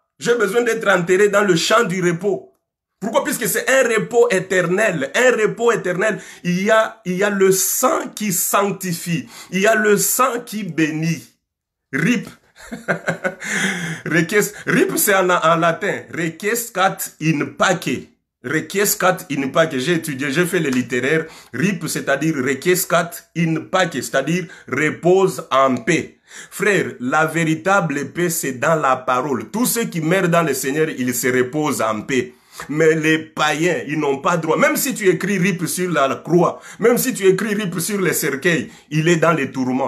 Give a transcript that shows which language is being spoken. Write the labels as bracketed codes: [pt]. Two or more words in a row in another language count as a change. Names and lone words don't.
[fr] J'ai besoin d'être enterré dans le champ du repos. Pourquoi? Puisque c'est un repos éternel. Un repos éternel. Il y a le sang qui sanctifie. Il y a le sang qui bénit. RIP. RIP c'est en latin. [la] Requiescat in pace. Requiescat in pace. [fr] J'ai étudié, j'ai fait le littéraire. RIP c'est-à-dire [la] requiescat in pace. [fr] C'est-à-dire repose en paix. Frère, la véritable paix c'est dans la parole. Tous ceux qui meurent dans le Seigneur, ils se reposent en paix. Mais les païens, ils n'ont pas droit. Même si tu écris RIP sur la croix, même si tu écris RIP sur les cercueils, il est dans les tourments.